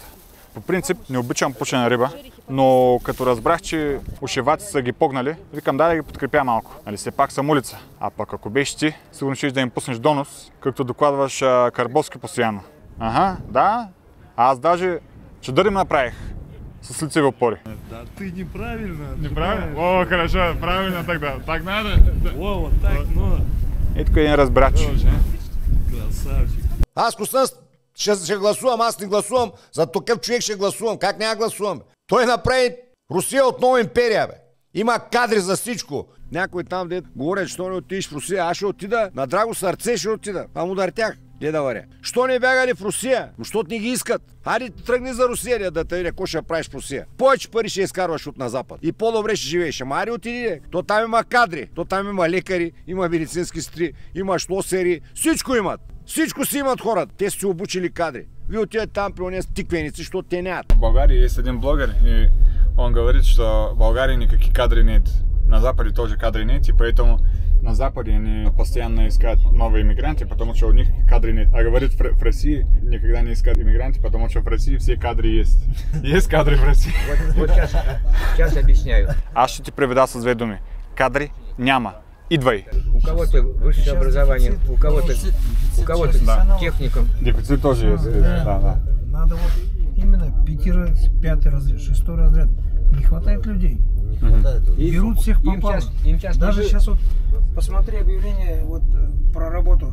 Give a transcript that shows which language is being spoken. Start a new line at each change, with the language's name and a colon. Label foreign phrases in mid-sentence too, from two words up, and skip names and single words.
Bulgarian: По принцип не обичам пушена риба, но като разбрах, че ушеваци са ги погнали, викам да ги подкрепя малко. Нали все пак съм улица. А пък ако беше ти, сигурно ще да им пуснеш донос, както докладваш Карбовски постоянно. Да. Аз даже чадър им направих с лицеви опори. Да,
Russian: ты неправильно. Неправильно? О, хорошо, правильно тогда. Так надо? О, вот так, но.
Bulgarian: И тук един разбрач. Красавчик. Аз Костан ще гласувам, аз не гласувам, за такъв човек ще гласувам. Как няма гласувам? Той направи Русия отново империя, бе. Има кадри за всичко. Някой там, де говорят, що не отидеш в Русия, аз ще отида, на драго сърце ще отида. Там удъртях. Да варя. Що не бягали в Русия? Защото не ги искат. Хайде тръгни за Русия, да те видя какво ще правиш в Русия. Повече пари ще изкарваш от на запад. И по-добре ще живееш. Ама хайде отиди. То там има кадри, то там има лекари, има медицински сестри, има шлосери. Всичко имат. Всичко си имат хората. Те са си обучили кадри. Вие отидете там при онези тиквеници, защото те нямат.
Russian: В България есть един блогер и он говорит, что в Българии никаких кадров нет. На Западе тоже кадры нет, и поэтому на Западе они постоянно искают новые иммигранты, потому что у них кадры нет. А говорит, в России никогда не искают иммигранты, потому что в России все кадры есть. Есть кадры в России. Вот сейчас объясняю.
Bulgarian: Аз ще ти преведа с две думи. Кадри няма. Идвай.
Russian: У кого-то высшее образование, у кого-то Да. техникум. Дефицит тоже есть. Да. Надо вот именно 5-й разряд, 6-й разряд. Не хватает людей. Берут всех попало. Даже сейчас вот посмотри объявление вот про работу.